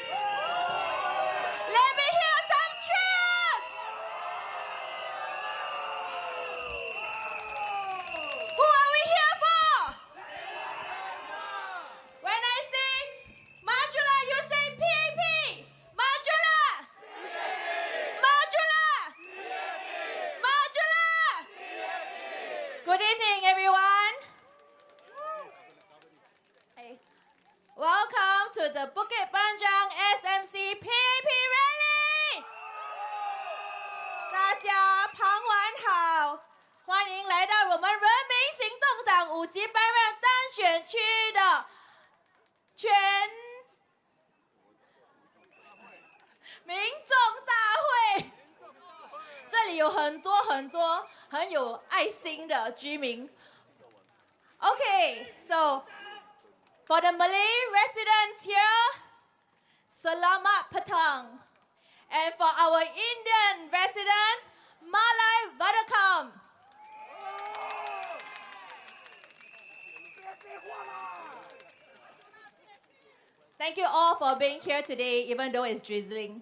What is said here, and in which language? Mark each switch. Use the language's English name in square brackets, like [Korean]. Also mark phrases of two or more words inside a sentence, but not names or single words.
[English] Let me hear some cheers. Who are we here for? When I say Majula, you say PAP. Majula. Majula. Majula. Good evening, everyone. Hey. Welcome to the Bukit Panjang SMC PAP Rally. [Chinese] 大家傍晚好，欢迎来到我们人民行动党5级班任单选区的全民众大会。这里有很多很有爱心的居民。 [English] Okay, so for the Malay residents here, [Malay] Selamat Petang. [English] And for our Indian residents, [Tamil] மாலை வணக்கம். [English] Thank you all for being here today, even though it's drizzling.